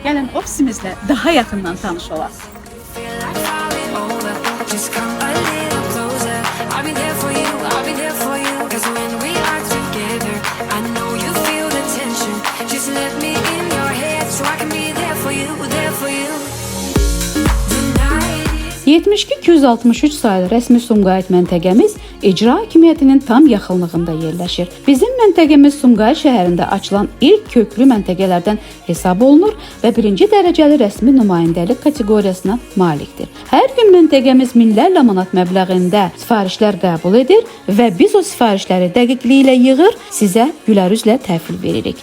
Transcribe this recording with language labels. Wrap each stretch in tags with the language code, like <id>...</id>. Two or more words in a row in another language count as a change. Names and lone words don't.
<az>Gəlin ofisimizlə daha yaxından tanış olaq.</az> <en>Just come a little closer. I'll be there for you, I'll be there for you. 'Cause when we are together, I know you feel the tension. Just let me in your head so I can be there for you, there for you. The night is</en> <az>72-263 sayılı rəsmi Sumqayıt məntəqəmiz icra hakimiyyətinin tam yaxınlığında yerləşir. Bizim məntəqəmiz Sumqayıt şəhərində açılan ilk köklü məntəqələrdən hesab olunur və birinci dərəcəli rəsmi nümayəndəlik kateqoriyasına malikdir. Hər gün məntəqəmiz minlərlə manat məbləğində sifarişlər qəbul edir və biz o sifarişləri dəqiqliyi ilə yığır, sizə gülərüzlə təhvil veririk.</az>